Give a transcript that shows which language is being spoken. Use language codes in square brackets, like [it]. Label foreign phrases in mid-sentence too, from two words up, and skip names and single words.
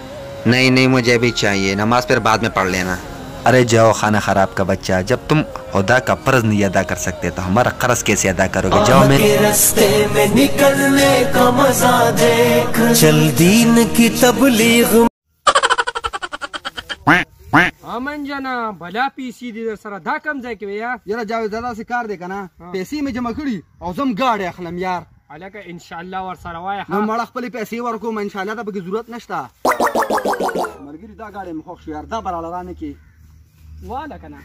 [ur] نہیں نہیں مجھے بھی چاہیے، نماز پھر بعد میں پڑھ لینا. ارے جاؤ خانہ خراب کا بچہ، جب تم خدا کا فرض نہیں ادا کر سکتے تو ہمارا قرض کیسے ادا کرو گے? جاؤ میرے راستے میں نکلنے کا مزہ دیکھ، چل دین کی تبلیغ. [ps] امن جنا بلا پیسې دي در سره دا کم ځای کې یا یاره جاوید داسې کار دی که نه پیسې مې جمع کړي او زه هم ګاډی اخلم یار هلکه انشاءالله ورسره وایه نو مړه خپلې پیسې ورکوم انشاءالله ته پکې ضرورت نشته ملګري دا ګاډی مې خوښ شو یار دا به راله رانه کې واله که نه